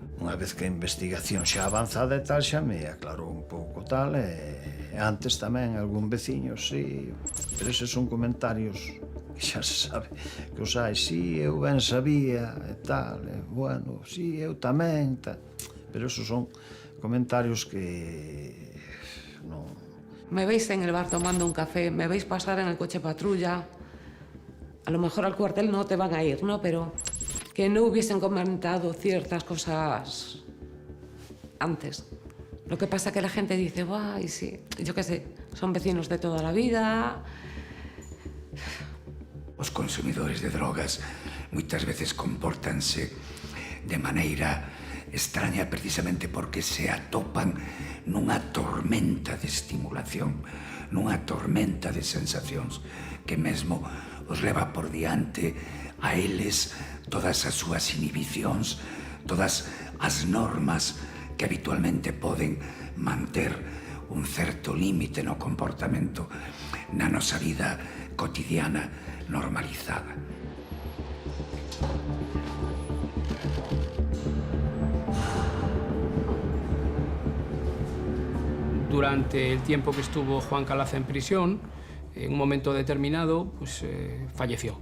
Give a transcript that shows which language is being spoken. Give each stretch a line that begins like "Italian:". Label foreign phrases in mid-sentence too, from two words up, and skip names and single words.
Galician: Unha vez que a investigación xa avanzada e tal, xa me aclarou un pouco tal, e antes tamén algún veciño, sí, pero eses son comentarios que xa se sabe que os hai, sí, eu ben sabía e tal, e bueno, sí, eu tamén, tal, pero esos son comentarios que non...
Spanish: Me veis en el bar tomando un café, me veis pasar en el coche patrulla. a lo mejor al cuartel no te van a ir, ¿no? Pero que no hubiesen comentado ciertas cosas antes. Lo que pasa que la gente dice, guay, sí, yo qué sé, son vecinos de toda la vida.
Galician: Os consumidores de drogas moitas veces compórtanse de maneira extraña precisamente porque se atopan nunha tormenta de estimulación, nunha tormenta de sensacións que mesmo os leva por diante a eles todas as súas inhibicións, todas as normas que habitualmente poden manter un certo límite no comportamento na nosa vida cotidiana normalizada.
Spanish: Durante el tiempo que estuvo Juan Calaza en prisión, en un momento determinado, pues falleció.